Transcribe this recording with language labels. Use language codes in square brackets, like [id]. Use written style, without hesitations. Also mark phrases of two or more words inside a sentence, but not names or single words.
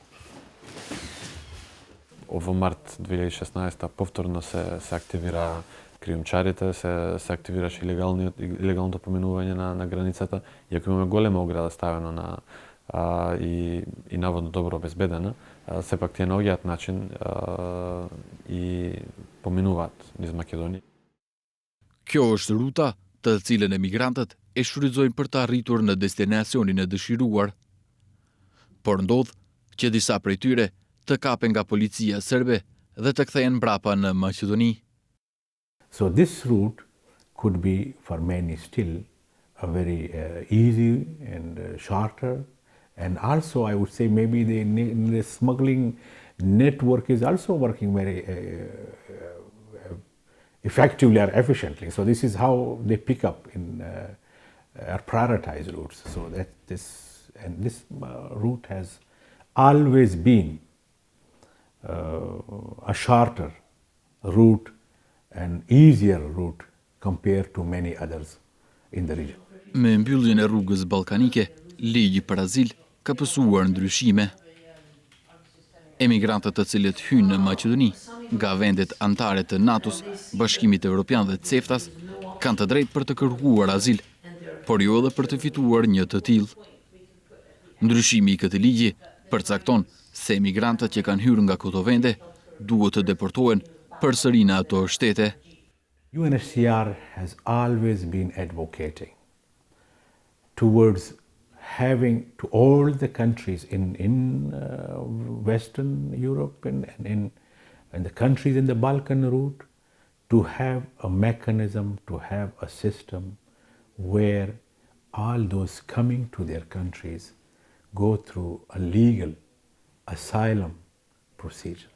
[mk] Во март 2016 повторно се активира кријумчарите се активираше илегалното поминување на границата, иако имаме голема ограда ставено и наводно добро обезбедена, сепак тие наоѓаат начин и поминуваат низ Македонија. [sq] Kjo është ruta të cilën emigrantët e shfrytëzojnë për të arritur në destinacionin e dëshiruar. Por ndodh që disa prej tyre të kapen nga policia serbe dhe të kthehen mbrapa në Maqedoni. [en] So this route could be for many still a very easy and shorter, and also I would say maybe the smuggling network is also working very effectively or efficiently. So this is how they pick up in or prioritize routes. So that this route has always been a shorter route and easier route compared to many others in the region. [sq] Me mbylljen e rrugës ballkanike, ligji për azil ka pësuar ndryshime. Emigrantët të cilët hynë në Maqedoni nga vendet anëtare të NATO-s, Bashkimit Evropian dhe CEFTA-s kanë të drejtë për të kërkuar azil, por jo edhe për të fituar një të tillë. Ndryshimi i këtij ligji përcakton se emigrantët që kanë hyrë nga këto vende duhet të deportohen përsëri në ato shtete. [en] UNHCR has always been advocating towards having to all the countries in Western Europe and the countries in the Balkan route to have a mechanism, to have a system where all those coming to their countries go through a legal asylum procedure.